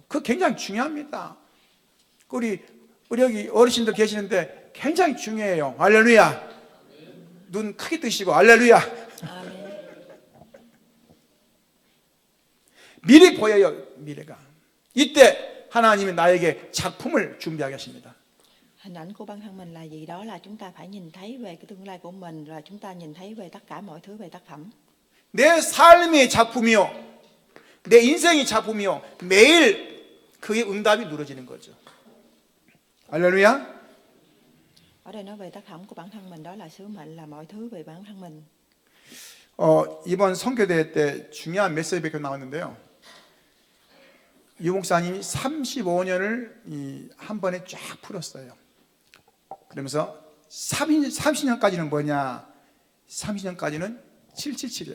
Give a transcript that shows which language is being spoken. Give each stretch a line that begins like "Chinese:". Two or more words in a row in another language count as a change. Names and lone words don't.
Korean: 그거 굉장히 중요합니다. 우리 여기 어르신들 계시는데 굉장히 중요해요. 할렐루야. 눈 크게 뜨시고 할렐루야. 아멘. 미리 보여요, 미래가. 이때 하나님이 나에게 작품을 준비하게 하십니다.
Vietnamese: Hình ảnh của bản thân mình là gì? Đó là chúng ta phải nhìn thấy về cái tương lai của mình, là chúng ta nhìn thấy về tất cả mọi thứ về tác phẩm.
Korean: 내 삶의 작품이요, 내 인생의 작품이요, 매일 그의 응답이 누려지는 거죠. 할렐루야.
Vietnamese: Ở đây nói về tác phẩm của bản thân mình, đó là sứ mệnh, là mọi thứ về bản thân mình.
Korean: 이번 선교대회 때 중요한 메시지가 나왔는데요. 유 목사님이 35년을 한 번에 쫙 풀었어요. 그러면서 30년까지는 뭐냐? 30년까지는 777이에요.